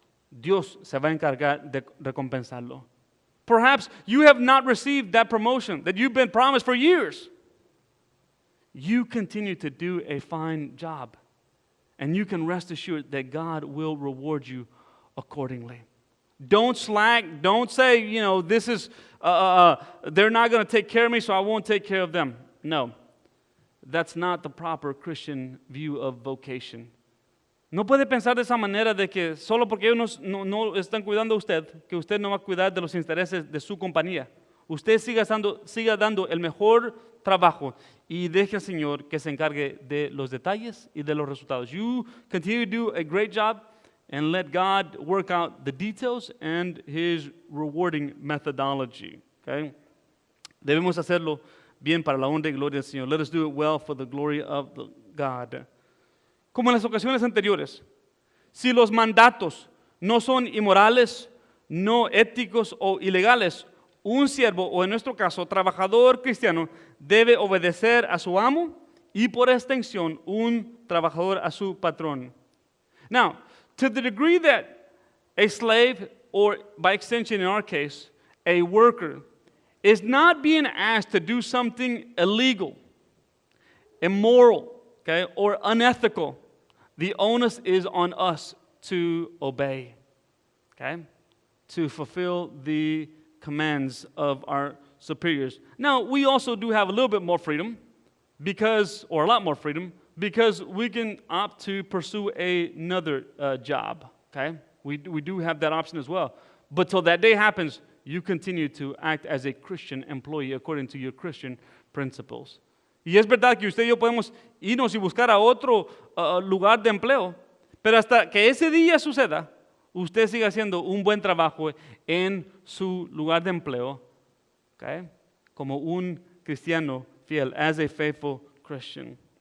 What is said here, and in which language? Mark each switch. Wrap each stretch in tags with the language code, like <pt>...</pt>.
<es>Dios se va a encargar de recompensarlo.</es> <en>Perhaps you have not received that promotion that you've been promised for years. You continue to do a fine job, and you can rest assured that God will reward you accordingly. Don't slack. Don't say, this is, they're not going to take care of me, so I won't take care of them. No, that's not the proper Christian view of vocation.</en> <es>No puede pensar de esa manera de que solo porque ellos no están cuidando a usted, que usted no va a cuidar de los intereses de su compañía. Usted siga dando el mejor trabajo y deje al Señor que se encargue de los detalles y de los resultados.</es> <en>You continue to do a great job and let God work out the details and His rewarding methodology. Okay?</en> <es>Debemos hacerlo bien para la honra y gloria del Señor.</es> <en>Let us do it well for the glory of God.</en> <es>Como en las ocasiones anteriores, si los mandatos no son inmorales, no éticos o ilegales, un siervo, o en nuestro caso, trabajador cristiano, debe obedecer a su amo y por extensión, un trabajador a su patrón.</es> <en>Now, to the degree that a slave, or by extension in our case, a worker, is not being asked to do something illegal, immoral, okay, or unethical, the onus is on us to obey, okay, to fulfill the commands of our superiors. Now, we also do have a little bit more freedom, or a lot more freedom, because we can opt to pursue another job, okay? We do have that option as well. But till that day happens, you continue to act as a Christian employee according to your Christian principles.</en> <es>Y es verdad que usted y yo podemos irnos y buscar a otro lugar de empleo, pero hasta que ese día suceda, usted sigue haciendo un buen trabajo en su lugar de empleo, okay? Como un cristiano fiel,</es> <en>as a faithful Christian.</en>